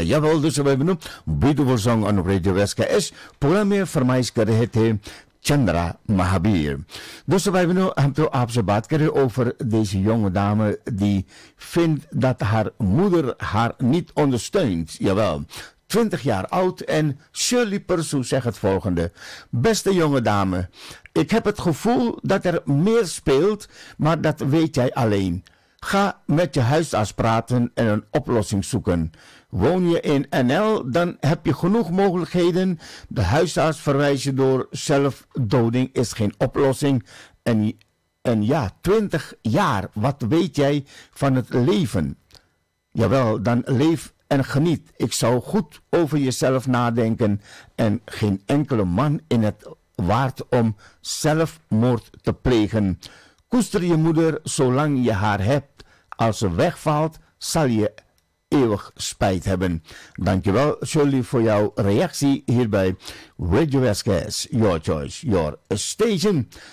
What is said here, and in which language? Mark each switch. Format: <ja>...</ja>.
<nl>Jawel, dus we hebben een</nl> <en>beautiful song on</en> <nl>Radio SKS.</nl> <hi>Programme में फरमाइश कर रहे थे चंद्रा महावीर। दोस्तों भाई बहनों, हम तो आपसे बात करें</hi> <nl>over deze jonge dame die vindt dat haar moeder haar niet ondersteunt. Jawel, 20 jaar oud en Shirley Persoe zegt het volgende. Beste jonge dame, ik heb het gevoel dat er meer speelt, maar dat weet jij alleen. Ga met je huisarts praten en een oplossing zoeken. Woon je in NL, dan heb je genoeg mogelijkheden. De huisarts verwijst je door. Zelfdoding is geen oplossing. En ja, 20 jaar, wat weet jij van het leven? Jawel, dan leef en geniet. Ik zou goed over jezelf nadenken en geen enkele man in het waard om zelfmoord te plegen. Koester je moeder zolang je haar hebt. Als ze wegvalt, zal je eeuwig spijt hebben. Dankjewel, Shirley, voor jouw reactie hier bij Radio SKS.</nl> <en>Your choice, your station.</en>